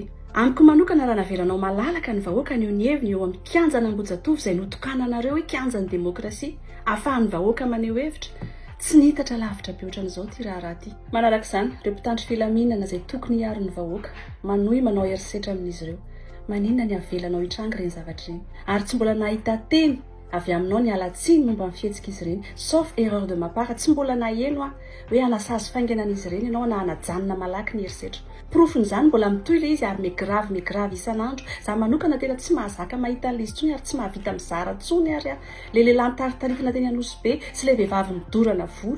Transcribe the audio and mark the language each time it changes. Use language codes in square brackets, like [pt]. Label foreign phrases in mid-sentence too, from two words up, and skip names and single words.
[mg] Amiko manokana raha navelanao malalaka ny vahoaka aneho ny heviny eo amin'ny kianjan'ny Ambohijatovo izay notokananareo hoe kianjan'ny demokrasia, ahafahan'ny vahoaka maneho hevitra, tsy nitatra lavitra be ohatran'izao ty raharaha ty. Manaraka izany, ireo mpitandro filaminana izay tokony hiaro ny vahoaka, manohy manao herisetra amin'izy ireo. Maninona ny avelanao hitranga ireny zavatra ireny? Ary tsy mbola nahita teny avy aminao ny alatsiny momba ny fihetsika izy ireny, [fr] sauf erreur de ma part, [mg] tsy mbola naheno hoe anasazy fainganan'izy ireny ianao na anajanona malaky ny herisetra. Profon'izany mbola mitohy ilay izy ary megravy isan'andro. Za manokana tena tsy mahazaka mahita an'ilay izy tsony ary tsy mahavita mizara tsony ary le lehilahy nitaritarifina teny Anosibe sy le vehivavy midorana volo.